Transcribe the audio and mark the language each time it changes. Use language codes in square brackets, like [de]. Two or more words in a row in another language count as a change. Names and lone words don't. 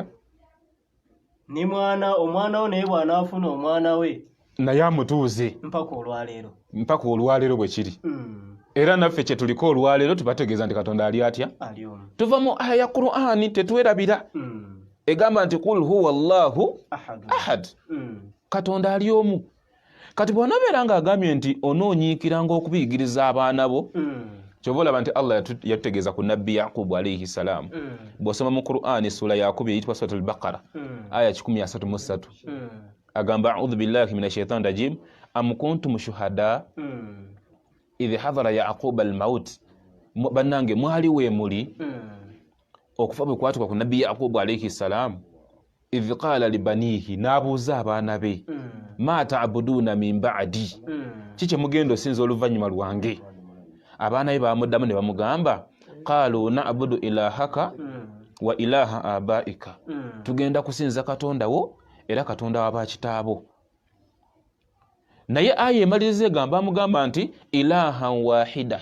[lg] ne omwana wo naye bw'anaafuna omwana we naye amutuuze mpaka olwaleero bwe kiri era naffe kye tuliko olwaleero tubategeeza nti Katonda ali atya tuva mu aya ya Qur'ani tetwerabira egamba nti [ar] قل هو الله أحد [lg] Katonda ali omu kati bw'onabeera ng'agambye nti onoonyiikiranga okubiyigiriza abaana bo kyova olaba nti Allah yatutegeeza ku nabbi Yaqubu [ar] عليه السلام [lg] bw'osoma mu Qur'ani sura ya 2 eyitibwa suratul Baqara aya 133 agamba [ar] أعوذ بالله من الشيطان الرجيم أم كنتم شهداء إذ حضر يعقوب الموت [lg] bannange mwali weemuli okufa bwe kwatuka ku nabbi Yaqubu [ar] عليه السلام إذ قال لبنيه [lg] n'abuuza abaana be [ar] ما تعبدون من بعدي [lg] kiki mugenda osinza oluvannyuma lwange abaana be bamuddamu ne bamugamba [ar] قالوا نعبد إلهك وإله آبائك [lg] tugenda kusinza Katonda wo era Katonda wa bakitaabo naye aya emaliriza egamba amugamba nti [ar] إلها واحدا